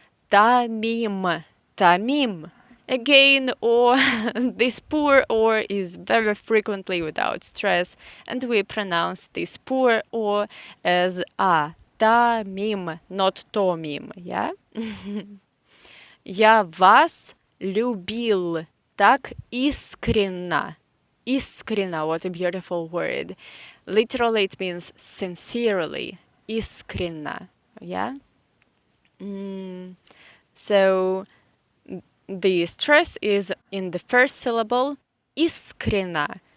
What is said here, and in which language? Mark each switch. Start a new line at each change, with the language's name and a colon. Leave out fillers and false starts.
Russian: Тамим. Тамим.
English: Again, or this poor or is very frequently without stress, and we pronounce this poor or as a. Тамим, not томим, yeah?
Russian: Я вас любил так искренно.
English: Искренно, what a beautiful word. Literally, it means sincerely.
Russian: Искренно, yeah?
English: So, the stress is in the first syllable, искренно.